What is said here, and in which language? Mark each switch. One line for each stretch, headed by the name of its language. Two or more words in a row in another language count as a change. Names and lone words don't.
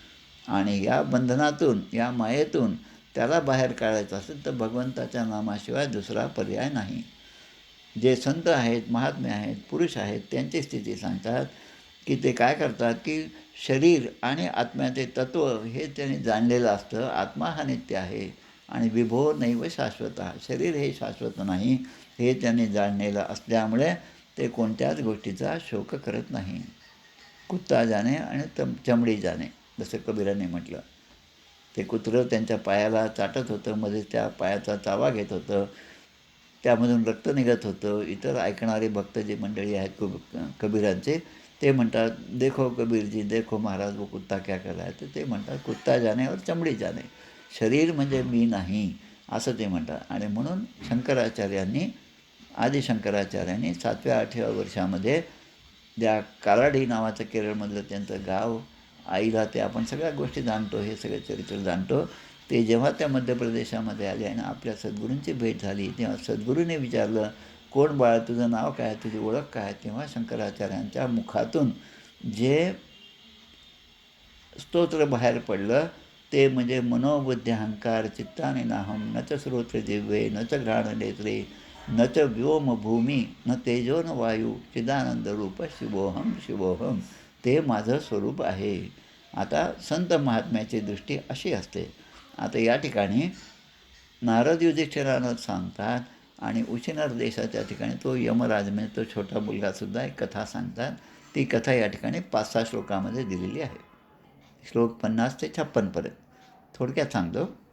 Marathi: आणि या बंधनातून, या मायेतून त्याला बाहेर काढायचं असेल तर भगवंताच्या नामाशिवाय दुसरा पर्याय नाही. जे संत आहेत, महात्मे आहेत, पुरुष आहेत, त्यांची स्थिती सांगतात की ते काय करतात की शरीर आणि आत्म्याचे तत्त्व हे त्यांनी जाणलेलं असतं. आत्मा हा नित्य आहे आणि
Sanskrit: विभो नैव शाश्वत.
Marathi: शरीर हे शाश्वत नाही हे त्यांनी जाणलेलं असल्यामुळे ते कोणत्याच गोष्टीचा शोक करत नाही.
Hindi: कुत्ता जाणे
Marathi: आणि
Hindi: चमडी जाणे,
Marathi: जसं कबीराने म्हटलं. ते कुत्रं त्यांच्या पायाला चाटत होतं, मध्ये त्या पायाचा चावा घेत होतं, त्यामधून रक्त निघत होतं. इतर ऐकणारे भक्त जे मंडळी आहेत कबीरांचे, ते म्हणतात
Hindi: देखो कबीरजी, देखो महाराज वो कुत्ता क्या कर रहा है.
Marathi: तर ते म्हणतात
Hindi: कुत्ता जाणे और चमडी जाणे,
Marathi: शरीर म्हणजे मी नाही असं ते म्हणतात. आणि म्हणून शंकराचार्यांनी, आदिशंकराचार्यांनी 7व्या-8व्या वर्षामध्ये ज्या कालाडी नावाचं केरळमधलं त्यांचं गाव, आईला ते आपण सगळ्या गोष्टी जाणतो, हे सगळे चरित्र जाणतो. ते जेव्हा त्या मध्य प्रदेशामध्ये आले आणि आपल्या सद्गुरूंची भेट झाली, तेव्हा सद्गुरूने विचारलं, कोण बाळा, तुझं नाव काय, तुझी ओळख काय? तेव्हा शंकराचार्यांच्या मुखातून जे स्तोत्र बाहेर पडलं ते म्हणजे
Sanskrit: मनोबुद्धी अहंकार चित्ताने नाहम न च श्रोत्र जिव्हे न च घ्राण नेत्रे न च व्योम भूमी न तेजो न वायू चिदानंद रूप शिवोहम शिवोहम.
Marathi: ते माझं स्वरूप आहे. आता संत महात्म्याची दृष्टी अशी असते. आता या ठिकाणी नारद युधिष्ठिरानं सांगतात आणि उशिनर देशाच्या ठिकाणी तो यमराज म्हणजे तो छोटा मुलगासुद्धा एक कथा सांगतात. ती कथा या ठिकाणी 5-6 श्लोकामध्ये दिलेली आहे. श्लोक 50 ते 56 थोडक्यात सांगतो.